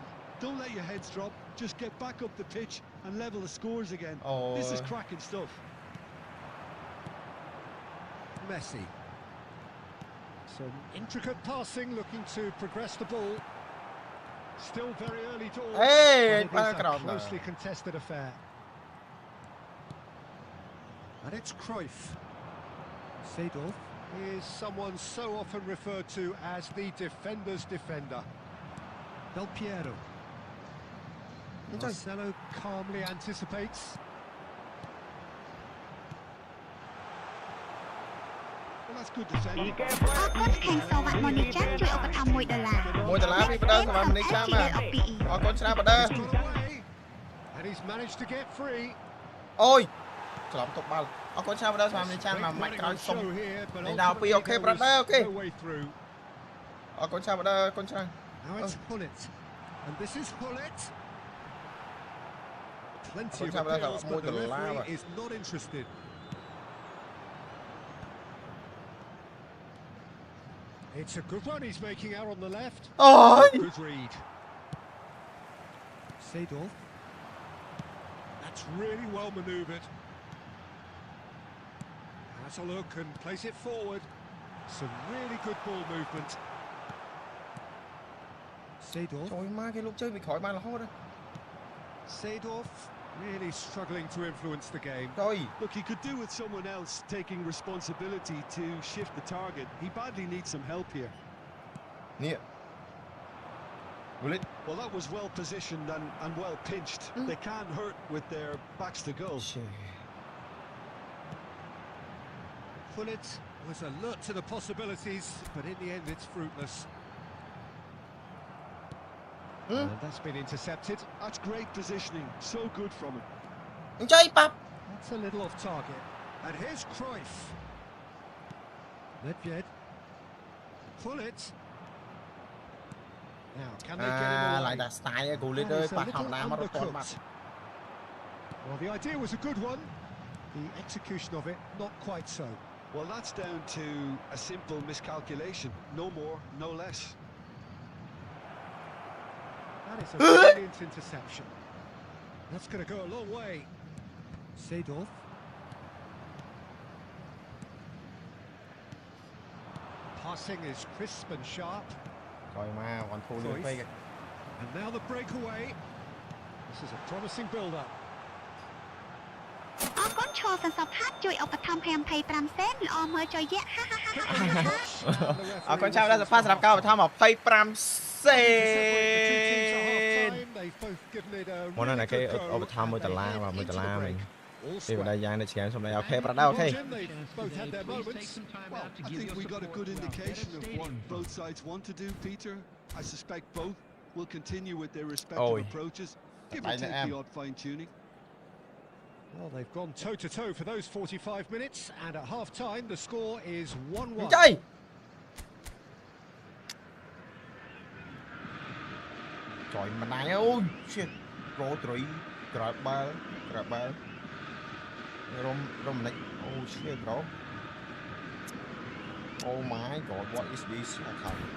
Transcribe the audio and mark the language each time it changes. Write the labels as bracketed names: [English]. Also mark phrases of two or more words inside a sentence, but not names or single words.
[English] Don't let your heads drop. Just get back up the pitch and level the scores again. This is cracking stuff. Messi. Some intricate passing, looking to progress the ball. Still very early doors. [Vietnamese] Ê, [English] But [Vietnamese] ba [English] it is [Vietnamese] cái [English] a [Vietnamese] đồng này. [English] closely contested affair. And it's Cruyff. Seedorf is someone so often referred to as the defender's defender. Del Piero. Marcelo calmly anticipates. Well, that's good defending. [Khmer] អរគុណខាងសវ័តម៉ូនីចាជួយឧបត្ថម្ភ$1 $1ពីបដិសម្រាប់នេះចាំបាទ OPPi អរគុណច្រើនបដិ [English] Got away, and he's managed to get free. [Khmer] អូយច្រឡំទុកបាល់អរគុណច្រើនបដិសម្រាប់នេះចាំមកម៉ាច់ក្រោយសុំ [English] Show here, but [Vietnamese] Này nào, [English] ultimately okay, there brother, was okay. no way through. [Khmer] អរគុណច្រើនបដិអរគុណច្រើន [English] Now it's Hullet, and this is Hullet. Plenty of [Vietnamese] Không sao, bây giờ [English] appeals, [Vietnamese] mua [English] but the [Vietnamese] từ lá [English] referee [Vietnamese] mà. [English] is not interested. It's a good run he's making out on the left. [Khmer] អូយ [English] Good read. Seedorf. That's really well manoeuvred. Has a look and plays it forward. Some really good ball movement. Seedorf. [Khmer] ចូលមកគេលោកជើងពីក្រោយបានរហូត [English] Seedorf really struggling to influence the game. [Khmer] ចុយ [English] Look, he could do with someone else taking responsibility to shift the target. He badly needs some help here. [Khmer] នេះ Bullet [English] Well, that was well positioned and well pinched. They can't hurt with their backs to goal. Hullet was alert to the possibilities, but in the end it's fruitless. And that's been intercepted. That's great positioning. So good from him. [Khmer] អញ្ចឹងប៉ាប់ [English] That's a little off target. And here's Cruyff. Nedved. Hullet. Now, can they get him [Khmer] ឡើង [English] away? [Khmer] តែ style ឯង Bullet [English] That [Khmer] អើយ [English] is a [Khmer] ប៉ះធម្ម [English] little [Khmer] តាមករត់គាត់បាត់ [English] undercooked. Well, the idea was a good one. The execution of it, not quite so. Well, that's down to a simple miscalculation. No more, no less. That is a brilliant interception. That's going to go a long way. Seedorf. Passing is crisp and sharp. [Khmer] ក្រោយមកវ៉ាន់ធូលឿនពេក [English] And now the breakaway. This is a promising build-up. [Khmer] អរគុណឈរសន្សពហាត់ជួយឧបត្ថម្ភ$25សេនល្អមើលចុយយៈ អរគុណច្រើនបដិសម្រាប់សម្រាប់ការឧបត្ថម្ភ25សេន មុនណាគេឧបត្ថម្ភ$1បាទ$1វិញពីបដិយ៉ាងនៅឆ្ងាយសុំដែរអូខេប្រដៅអូខេ [English] Well, I think we got a good indication of what both sides want to do, Peter. I suspect both will continue with their respective approaches. Give or take the odd fine-tuning. Well, they've gone toe-to-toe for those 45 minutes, and at half-time the score is 1-1. [Khmer] ចៃចុយម្ដាយអូយ shit រោត្រីក្រោយបាល់រំនិចអូ [English] shit bro Oh my god what is this [Khmer] អត់ខំ